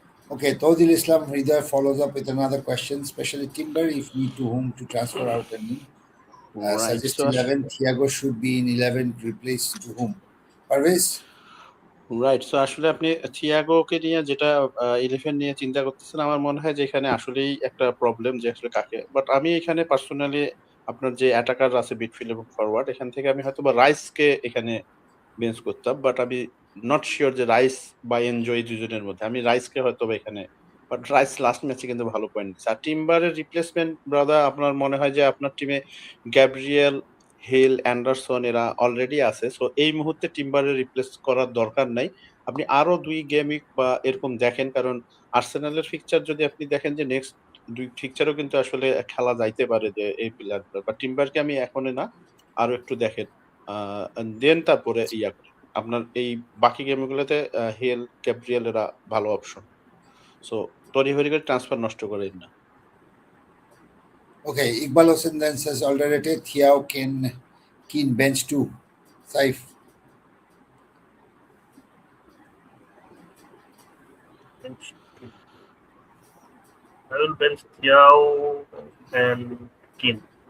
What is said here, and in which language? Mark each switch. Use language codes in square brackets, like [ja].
[en] Okay, Todil Islam Hridaya follows up with another question, especially Timber, if need to whom to transfer out and in. Right. Suggest So 11, Thiago should be in 11 to replace to whom? Parvez? Right. [bn] So আসলে আপনি থিয়াগোকে নিয়ে যেটা 11 নিয়ে চিন্তা করতেছেন, আমার মনে হয় যে এখানে আসলেই একটা প্রবলেম যে আসলে কাকে, বাট আমি এখানে পার্সোনালি আপনার যে অ্যাটাকার আছে মিডফিল্ড এবং ফরওয়ার্ড, এখান থেকে আমি হয়তোবা রাইসকে এখানে বেঞ্চ করতাম। বাট আমি নট সিওর যে রাইস বা এনজো এই দুজনের মধ্যে আমি রাইসকে হয়তোবা এখানে, বাট রাইস লাস্ট ম্যাচে কিন্তু ভালো পয়েন্ট দিচ্ছে। আর টিম্বারের রিপ্লেসমেন্ট ব্রাদার, আপনার মনে হয় যে আপনার টিমে গ্যাব্রিয়েল, হিল, অ্যান্ডারসন এরা অলরেডি আছে। সো এই মুহূর্তে টিম্বারের রিপ্লেস করার দরকার নাই। আপনি আরো ২ গেম উইক বা এরকম দেখেন, কারণ আর্সেনালের ফিকচার যদি আপনি দেখেন যে নেক্সট ২ ফিকচারও কিন্তু আসলে খেলা যাইতে পারে যে এই প্লেয়ারগুলো, বা টিম্বারকে আমি এখনই না, আরো একটু দেখেন। দেন তারপরে ইয়া করেন। আপনার এই বাকি গেমগুলোতে হেল, গ্যাব্রিয়েল এরা ভালো অপশন। সো তড়িঘড়ি করে ট্রান্সফার নষ্ট করেন না। [en] Okay, Iqbal Hossain then says alternative Thiao Keen bench too. Saif. I will bench Thiao and Keane.